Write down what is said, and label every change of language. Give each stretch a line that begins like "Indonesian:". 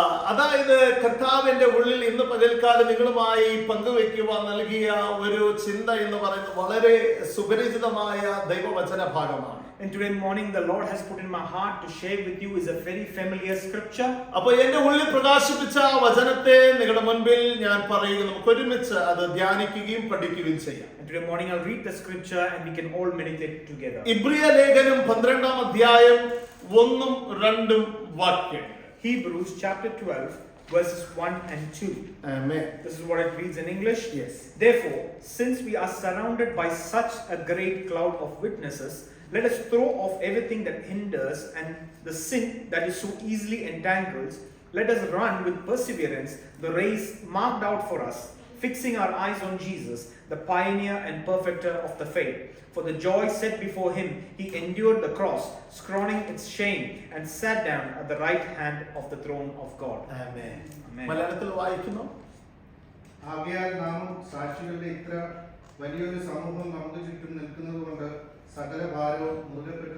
Malayalam: അതായത് കർത്താവിന്റെ ഉള്ളിൽ ഇന്ന് പകൽക്കാലം നിങ്ങളുമായി പങ്കുവെക്കുവാൻ നൽകിയ ഒരു ചിന്ത എന്ന് പറയുന്നത് വളരെ സുപരിചിതമായ ദൈവവചന ഭാഗമാണ്.
English: And today morning the Lord has put in my heart to share with you is a very familiar scripture.
Malayalam: അപ്പോൾ എന്റെ ഉള്ളിൽ പ്രകാശിപ്പിച്ച ആ വചനത്തെ നിങ്ങളുടെ മുൻപിൽ ഞാൻ പറയുക, നമുക്ക് ഒരുമിച്ച് അത് ധ്യാനിക്കുകയും പഠിക്കുകയും ചെയ്യാം.
English: And today morning I'll read the scripture and we can all meditate together.
Malayalam: ഇബ്രിയ ലേഖനം 12-ാം അധ്യായം 1-2 വാക്യങ്ങൾ.
English: Hebrews chapter 12 verses 1 and 2.
Malayalam: Amen.
English: This is what it reads in English. Yes. Therefore, since we are surrounded by such a great cloud of witnesses, let us throw off everything that hinders and the sin that is so easily entangles. Let us run with perseverance the race marked out for us, fixing our eyes on Jesus, the pioneer and perfecter of the faith. For the joy set before him, he endured the cross, scorning its shame, and sat down at the right hand of the throne of God.
Malayalam: Amen.
English: Amen.
Malayalam: മലയാളത്തിൽ വായിക്കുന്നു. ആകയാൽ നാം സാക്ഷികളുടെ ഇത്ര വലിയൊരു സമൂഹം നമുക്ക് ചുറ്റും നിൽക്കുന്നത് കൊണ്ട് സകല ഭാരവും മുറുകെ